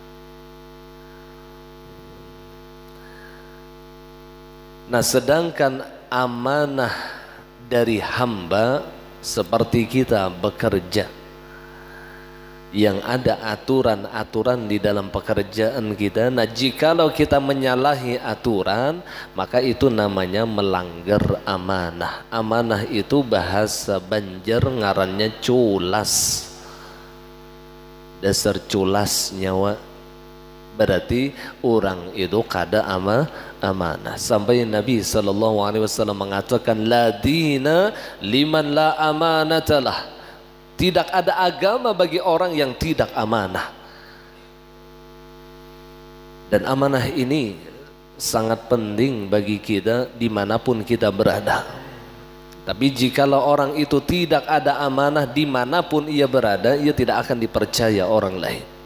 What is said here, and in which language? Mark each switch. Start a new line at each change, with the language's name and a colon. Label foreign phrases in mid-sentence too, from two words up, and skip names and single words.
Indonesian: Nah sedangkan amanah dari hamba seperti kita bekerja, yang ada aturan-aturan di dalam pekerjaan kita. Nah jikalau kita menyalahi aturan, maka itu namanya melanggar amanah. Amanah itu bahasa Banjar ngarannya culas.
Banjar: Dasar culas nyawa, berarti orang itu kada amanah.
Indonesian: Sampai Nabi SAW mengatakan,
Arabic: لا دين لمن لا أمانة له.
Indonesian: Tidak ada agama bagi orang yang tidak amanah. Dan amanah ini sangat penting bagi kita dimanapun kita berada. Tapi jikalau orang itu tidak ada amanah dimanapun ia berada, ia tidak akan dipercaya orang lain.